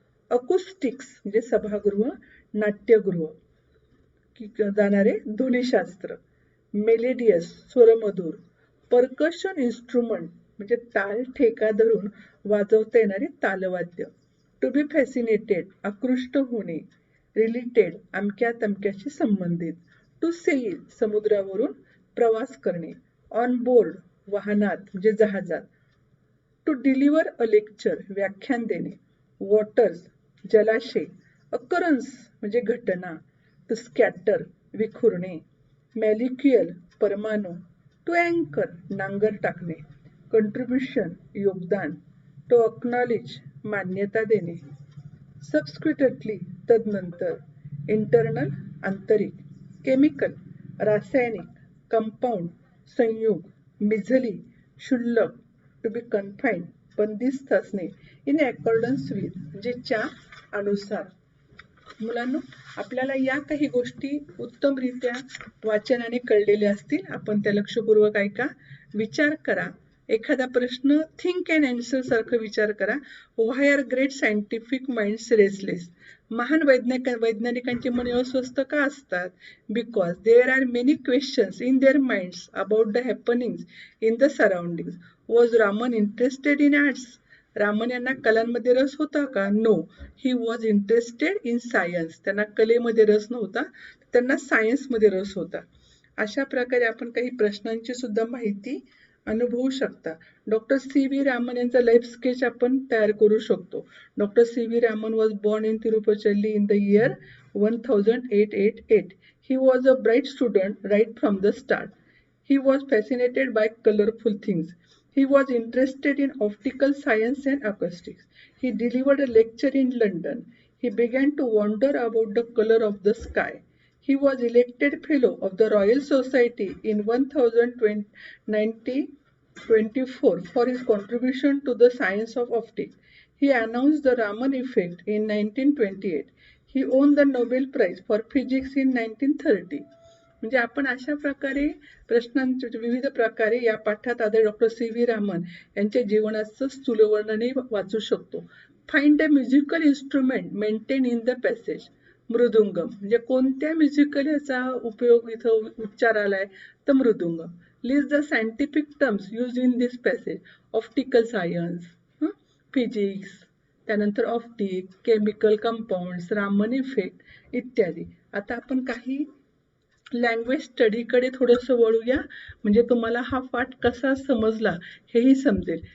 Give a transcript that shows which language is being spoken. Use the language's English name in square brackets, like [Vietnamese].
[Marathi] अकुस्टिक्स म्हणजे सभागृह, नाट्यगृह जाणारे ध्वनिशास्त्र. मेलेडियस स्वरमधुर. परकशन इन्स्ट्रुमेंट म्हणजे ताल ठेका धरून वाजवता येणारे तालवाद्य. [English] to be fascinated [Marathi] आकृष्ट होणे. रिलेटेड अमक्या तमक्याशी संबंधित. [English] to sail [Marathi] समुद्रावरून प्रवास करणे. ऑन बोर्ड वाहनात म्हणजे जहाजात. [English] to deliver a lecture [Marathi] व्याख्यान देणे. वॉटर्स जलाशय. अकरन्स म्हणजे घटना. To scatter विखुरणे. मॅलिक्युअल परमाणू. टू अँकर नांगर टाकणे. कंट्रीब्युशन योगदान. [English] to acknowledge [Marathi] मान्यता देणे. सबस्क्विटली तदनंतर. इंटरनल आंतरिक. केमिकल रासायनिक. कंपाऊंड संयुग. मिझली क्षुल्लक. [English] to be confined [Marathi] बंदिस्त असणे. [English] in accordance with [Marathi] म्हणजे च्या अनुसार. मुलांनो, आपल्याला या काही गोष्टी उत्तमरित्या वाचनाने कळलेल्या असतील. आपण त्या लक्षपूर्वक ऐका, विचार करा. एखादा प्रश्न [English] think and answer [Marathi] सारखं विचार करा. [English] Why are great scientific minds restless? [Marathi] महान वैज्ञानिकांची मने अस्वस्थ का असतात? [English] Because there are many questions in their minds about the happenings in the surroundings. Was Raman interested in arts? [Marathi] Raman यांना कलांमध्ये रस होता का? [English] No, he was interested in science. [Marathi] त्यांना कलेमध्ये रस नव्हता, त्यांना सायन्समध्ये रस होता. अशा प्रकारे आपण काही प्रश्नांची सुद्धा माहिती अनुभवू शकता. डॉक्टर सी व्ही रामन यांचा लाईफ स्केच आपण तयार करू शकतो. [English] Doctor C V Raman was born in Tiruchirappalli in the year 1888. He was a bright student right from the start. He was fascinated by colorful things. He was interested in optical science and acoustics. He delivered a lecture in London. He began to wonder about the color of the sky. He was elected Fellow of the Royal Society in 1924 for his contribution to the science of optics. He announced the Raman effect in 1928. He won the Nobel Prize for Physics in 1930. [Marathi] म्हणजे आपण अशा प्रकारे प्रश्नांचे विविध प्रकारे या पाठात आधी डॉक्टर सी व्ही रामन यांच्या जीवनाचं स्थूल वर्णनही वाचू शकतो. [English] Find a musical instrument mentioned in the passage. [Marathi] मृदुंगम म्हणजे कोणत्या म्युझिकल याचा उपयोग इथं उच्चार आलाय तर मृदुंगम. [English] List the scientific terms use in this passage. Optical science, physics, त्यानंतर optic, chemical compounds, Raman effect इत्यादी. [Marathi] आता आपण काही लँग्वेज स्टडीकडे थोडंसं वळूया, म्हणजे तुम्हाला हा पाठ कसा समजला हेही समजेल.